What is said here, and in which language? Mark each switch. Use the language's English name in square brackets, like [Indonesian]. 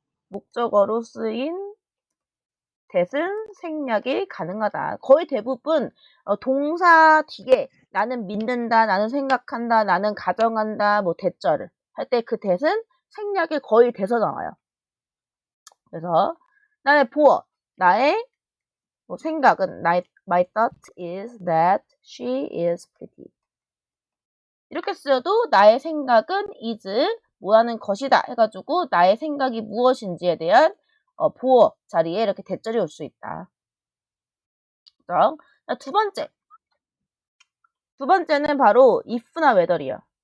[Korean] 목적어로 쓰인 that은 생략이 가능하다. 거의 대부분 동사 뒤에 나는 믿는다, 나는 생각한다, 나는 가정한다, 뭐 대절을 할 때 그 that은 생략이 거의 돼서 나와요. 그래서 나의 보어, 나의 생각은 [English] my thought is that she is pretty. [Korean] 이렇게 쓰여도 나의 생각은 is 뭐하는 것이다 해가지고 나의 생각이 무엇인지에 대한 보어 자리에 이렇게 대절이 올 수 있다. 자, 두 번째는 바로 if나 whether이요.